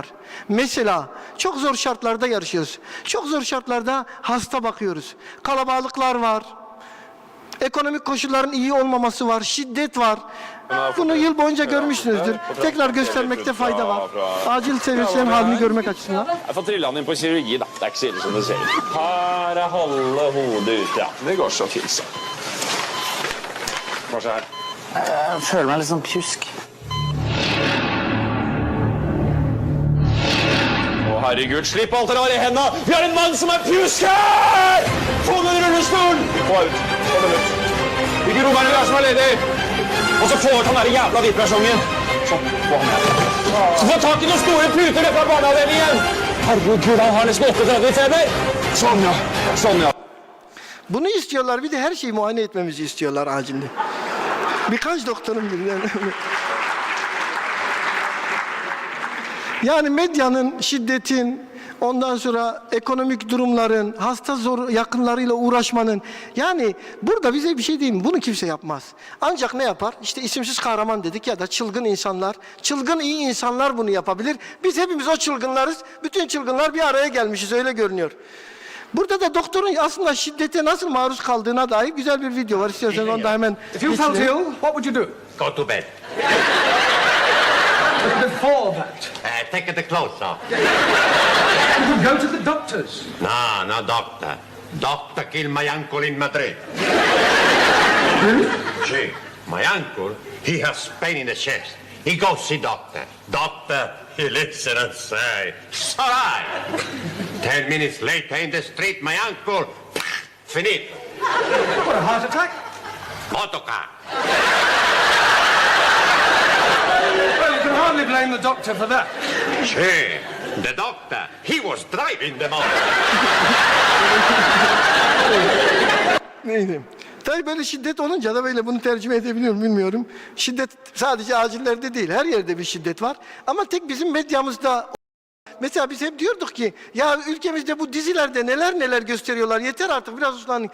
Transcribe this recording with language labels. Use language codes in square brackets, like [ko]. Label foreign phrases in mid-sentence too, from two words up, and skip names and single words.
[tr] Mesela çok zor şartlarda yarışıyoruz. Çok zor şartlarda hasta bakıyoruz. Kalabalıklar var. Ekonomik koşulların iyi olmaması var. Şiddet var. Bunu yıl boyunca görmüşsünüzdür. Tekrar göstermekte fayda var. Acil servislerin halini görmek açısından. [no] Jeg får trilla den inn på kirurgi, da. Det er ikke så ille som det ser ut. Her er halve hodet ut, ja. Det går så fint, så. Hva skjer? Jeg føler meg litt sånn pjusk. Å, herregud, slipp alt dere har i hendene! Vi har en mann som er pjusk her! Få den i rullestolen! Få ut. Få den ut. Hvilke rom er det der som er ledig? Og så få ut han der jævla hvitpersongen. Sånn, få han her. Så få tak i noen store puter ned fra barneavdelingen! Herregud, han har nesten 38 i feber! Sånn, ja. Sånn, ja. [tr] Bunu istiyorlar. Bir de her şeyi muayene etmemizi istiyorlar acilde. Birkaç doktorun birden. Yani medyanın, şiddetin, ondan sonra ekonomik durumların, hasta zor yakınlarıyla uğraşmanın, yani burada bize bir şey değil mi? Bunu kimse yapmaz. Ancak ne yapar? İşte isimsiz kahraman dedik ya da çılgın insanlar, çılgın iyi insanlar bunu yapabilir. Biz hepimiz o çılgınlarız. Bütün çılgınlar bir araya gelmişiz, öyle görünüyor. Burada da doktorun aslında şiddete nasıl maruz kaldığına dair güzel bir video var. İstiyorsanız onu da hemen [en] If you felt [tr] geçirelim. [en] ill, what would you do? Go to bed. Before that, Take the clothes off. you would go to the doctors. No, no doctor. Doctor killed my uncle in Madrid. Really? See, my uncle, he has pain in the chest. He goes see doctor. Doctor, he listen and say, it's all right. 10 minutes later in the street, my uncle, finito. What, a heart attack? Autocar. Well, you can hardly blame the doctor for that. See, the doctor, he was driving the motor. Neydi? [tr] Tabii böyle şiddet olunca da böyle bunu tercüme edebiliyorum bilmiyorum. Şiddet sadece acillerde değil, her yerde bir şiddet var. Ama tek bizim medyamızda. Mesela biz hep diyorduk ki ya ülkemizde bu dizilerde neler neler gösteriyorlar, yeter artık biraz uslanın.